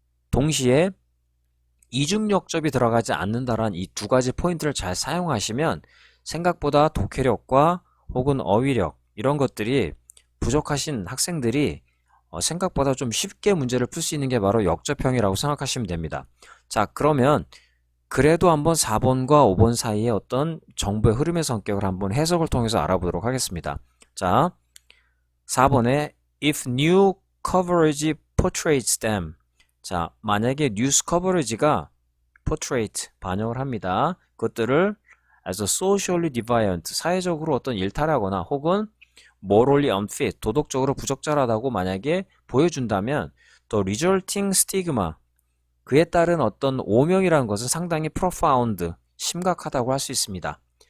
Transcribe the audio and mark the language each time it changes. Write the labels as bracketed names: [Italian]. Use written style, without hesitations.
[Korean] 동시에 이중 역접이 들어가지 않는다라는 이 두 가지 포인트를 잘 사용하시면 생각보다 독해력과 혹은 어휘력 이런 것들이 부족하신 학생들이 생각보다 좀 쉽게 문제를 풀 수 있는 게 바로 역접형이라고 생각하시면 됩니다. 자, 그러면 그래도 한번 4번과 5번 사이의 어떤 정보의 흐름의 성격을 한번 해석을 통해서 알아보도록 하겠습니다. [English] 자, 4번에 if new coverage portrays them. [Korean] 자, 만약에 뉴스 커버리지가 portrait, 반영을 합니다. 그것들을 as a socially deviant, 사회적으로 어떤 일탈하거나 혹은 morally unfit, 도덕적으로 부적절하다고 만약에 보여준다면 the resulting stigma, 그에 따른 어떤 오명이라는 것은 상당히 profound, 심각하다고 할 수 있습니다.